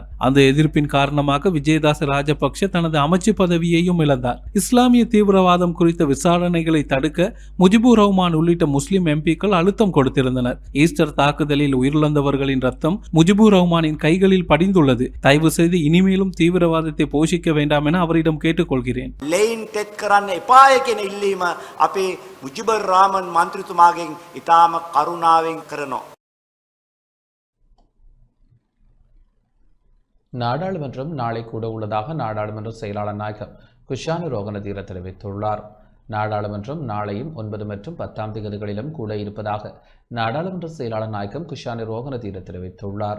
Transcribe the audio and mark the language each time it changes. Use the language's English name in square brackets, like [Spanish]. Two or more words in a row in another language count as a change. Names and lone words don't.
[Tamil] அந்த எதிர்ப்பின் காரணமாக விஜயதாச ராஜபக்ஷ தனது அமைச்சு பதவியையும் இழந்தார். இஸ்லாமிய தீவிரவாதம் குறித்த விசாரணைகளை தடுக்க முஜிபுர் ரஹ்மான் உள்ளிட்ட முஸ்லிம் எம்பிக்கள் அழுத்தம் கொடுத்திருந்தனர். ஈஸ்டர் தாக்குதலில் உயிரிழந்தவர்களின் ரத்தம் முஜிபுர் ரஹ்மானின் கைகளில் படிந்துள்ளது. தயவு செய்து இனிமேலும் தீவிரவாதத்தை போஷிக்க வேண்டாம் என அவரிடம் கேட்டுக்கொள்கிறேன். [Sinhala] මුජිබර් රාමන් මන්ත්‍රීතුමාගෙන් ඉතාම කරුණාවෙන් කරනවා. [Tamil] நாடாளுமன்றம் நாளை கூட உள்ளதாக நாடாளுமன்ற செயலாளர் நாயகம் குஷானு ரோகனதீர தெரிவித்துள்ளார். நாடாளுமன்றம் நாளையும் 9 மற்றும் 10ஆம் தேதிகளிலும் கூட இருப்பதாக நாடாளுமன்ற செயலாளர் நாயகம் குஷானு ரோகனதீர தெரிவித்துள்ளார்.